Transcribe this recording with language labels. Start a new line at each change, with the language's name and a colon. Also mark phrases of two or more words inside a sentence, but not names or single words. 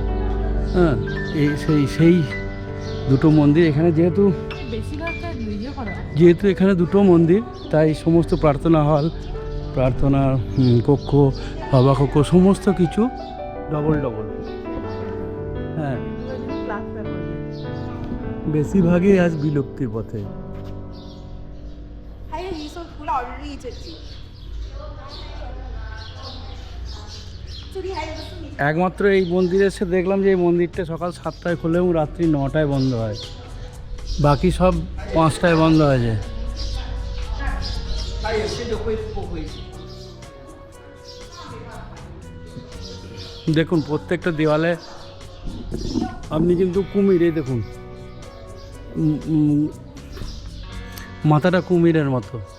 Bangla: হ্যাঁ, সেই দুটো মন্দির এখানে, যেহেতু এখানে দুটো মন্দির, তাই সমস্ত প্রার্থনা হল, প্রার্থনা কক্ষ, সভাকক্ষ, সমস্ত কিছু ডবল। হ্যাঁ, বেশিরভাগই আজ বিলুপ্তির পথে। 还有一艘古老日历这里，这里还有个四米。 একমাত্র এই মন্দিরে এসে দেখলাম যে এই মন্দিরটা সকাল 7টায় খোলে এবং রাত্রি 9টায় বন্ধ হয়, বাকি সব 5টায় বন্ধ হয়ে যায়। দেখুন প্রত্যেকটা দেওয়ালে আপনি কিন্তু কুমির, এই দেখুন মাথাটা কুমিরের মতো।